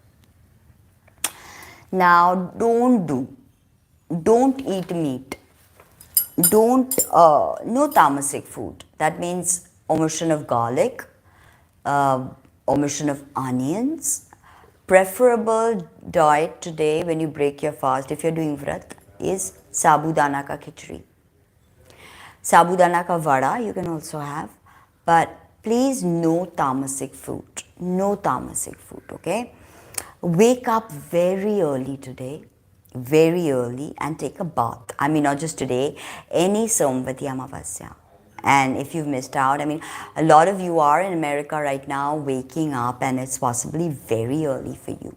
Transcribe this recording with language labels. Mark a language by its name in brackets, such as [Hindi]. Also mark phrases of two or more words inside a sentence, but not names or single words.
[English] Now don't eat meat. No tamasic food. That means omission of garlic, omission of onions. Preferable diet today when you break your fast, if you're doing vrat, is [Hindi] साबूदाना का खिचड़ी. साबूदाना का वड़ा [English] you can also have, but please no tamasic food. No tamasic food, okay? Wake up very early today, very early, and take a bath. I mean, not just today, any Somvati Amavasya. And if you've missed out, I mean, a lot of you are in America right now waking up, and it's possibly very early for you.